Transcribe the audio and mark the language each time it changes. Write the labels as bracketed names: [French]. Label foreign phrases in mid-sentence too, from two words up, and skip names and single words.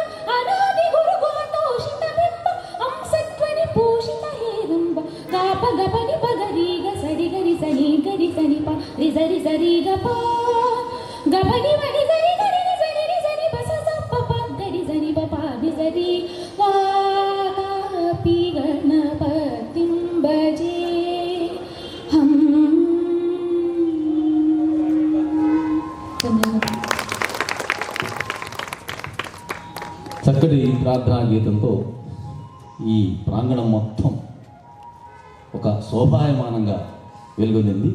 [Sanskrit] अनादिगुरुगोतोषितबिम्बं अंसध्वनिभूषितहेरम्ब गापगपनि पगरीग सरिगरि सनि गरि सनि प रिसरि सरि गप गपनि मणि सरि गरि सरि सरि पस सप प गरि सनि प पादि सरि वातापि गणपतिं भजे हम. [Telugu] చక్కటి ప్రార్థనా గీతంతో ఈ ప్రాంగణం మొత్తం ఒక శోభాయమానంగా వెలుగొందింది.